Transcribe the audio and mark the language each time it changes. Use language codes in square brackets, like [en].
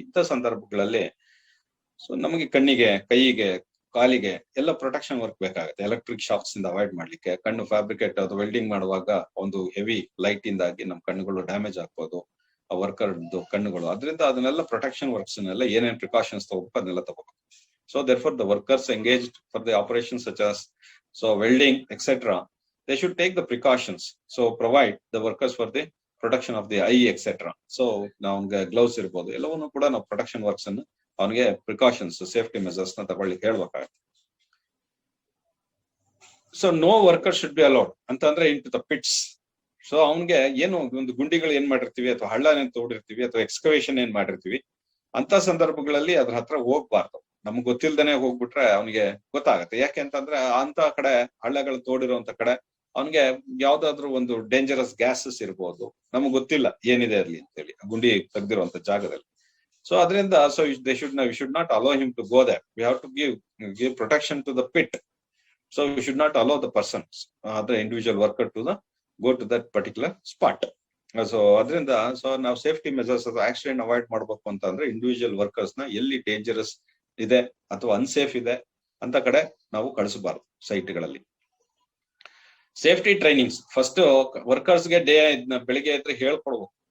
[kn] ಇಂಥ ಸಂದರ್ಭಗಳಲ್ಲಿ ಸೊ ನಮಗೆ ಕಣ್ಣಿಗೆ, ಕೈಗೆ, ಕಾಲಿಗೆ ಎಲ್ಲ ಪ್ರೊಟೆಕ್ಷನ್ ವರ್ಕ್ ಬೇಕಾಗುತ್ತೆ. ಎಲೆಕ್ಟ್ರಿಕ್ ಶಾಕ್ಸ್ ಇಂದ ಅವಾಯ್ಡ್ ಮಾಡ್ಲಿಕ್ಕೆ ಕಣ್ಣು ಫ್ಯಾಬ್ರಿಕೇಟ್ ಅದು ವೆಲ್ಡಿಂಗ್ ಮಾಡುವಾಗ ಒಂದು ಹೆವಿ ಲೈಟ್ ಇಂದಾಗಿ ನಮ್ಮ ಕಣ್ಣುಗಳು ಡ್ಯಾಮೇಜ್ ಆಗ್ಬೋದು, ಆ ವರ್ಕರ್ ಕಣ್ಣುಗಳು. ಅದರಿಂದ ಅದನ್ನೆಲ್ಲ ಪ್ರೊಟೆಕ್ಷನ್ ವರ್ಕ್ಸ್ ನೆಲ್ಲ ಏನೇನ್ ಪ್ರಿಕಾಷನ್ಸ್ ತಗೋಬೇಕು ಅದನ್ನೆಲ್ಲ ತಗೋಬೇಕು. [en] So therefore the workers engaged for the operations such as welding etc, they should take the precautions. So provide the workers for the protection of the eye etc. [kn] So ಅವನಿಗೆ gloves ಇರ್ಬೋದು, ಎಲ್ಲವನ್ನೂ ಕೂಡ ನಾವು protection works ಅನ್ನು ಅವನಿಗೆ precautions, safety Messrs ನ ತಗೊಳ್ಳಿಕ್ಕೆ ಹೇಳ್ಬೇಕಾಗುತ್ತೆ. [en] so no worker should be allowed [kn] ಅಂತಂದ್ರೆ [en] Into the pits. [kn] ಸೊ ಅವನಿಗೆ ಏನು ಒಂದು ಗುಂಡಿಗಳು ಏನ್ ಮಾಡಿರ್ತೀವಿ ಅಥವಾ ಹಳ್ಳ ಏನ್ ತೋಡಿರ್ತೀವಿ ಅಥವಾ ಎಕ್ಸ್ಕವೇಷನ್ ಏನ್ ಮಾಡಿರ್ತೀವಿ ಅಂತ ಸಂದರ್ಭಗಳಲ್ಲಿ ಅದ್ರ ಹತ್ರ ಹೋಗ್ಬಾರ್ದು. ನಮ್ಗೆ ಗೊತ್ತಿಲ್ದೇನೆ ಹೋಗ್ಬಿಟ್ರೆ ಅವನಿಗೆ ಗೊತ್ತಾಗತ್ತೆ. ಯಾಕೆ ಅಂತಂದ್ರೆ ಅಂತ ಕಡೆ ಹಳ್ಳಗಳು ತೋಡಿರುವಂತ ಕಡೆ ಅವನಿಗೆ ಯಾವ್ದಾದ್ರು ಒಂದು ಡೇಂಜರಸ್ ಗ್ಯಾಸಸ್ ಇರ್ಬೋದು, ನಮ್ಗೆ ಗೊತ್ತಿಲ್ಲ ಏನಿದೆ ಅಲ್ಲಿ ಅಂತೇಳಿ ಗುಂಡಿ ತೆಗ್ದಿರುವಂತ ಜಾಗದಲ್ಲಿ. ಸೊ ಅದರಿಂದ [en] we should not allow him to go there. We have to give protection to the pit. So we should not allow the person, the individual worker to go to that particular spot. [kn] So ಅದರಿಂದ ನಾವು safety Messrs ಅಥವಾ accident avoid ಮಾಡ್ಬೇಕು ಅಂತ ಅಂದ್ರೆ individual workers ನ ಎಲ್ಲಿ dangerous ಇದೆ ಅಥವಾ ಅನ್ಸೇಫ್ ಇದೆ ಅಂತ ಕಡೆ ನಾವು ಕಳಿಸಬಾರ್ದು ಸೈಟ್ಗಳಲ್ಲಿ. ಸೇಫ್ಟಿ ಟ್ರೈನಿಂಗ್ಸ್ ಫಸ್ಟ್ ವರ್ಕರ್ಸ್ಗೆ ಬೆಳಿಗ್ಗೆ ಎದ್ರೆ ಹೇಳ್ಕೊಡ್ಬೇಕು.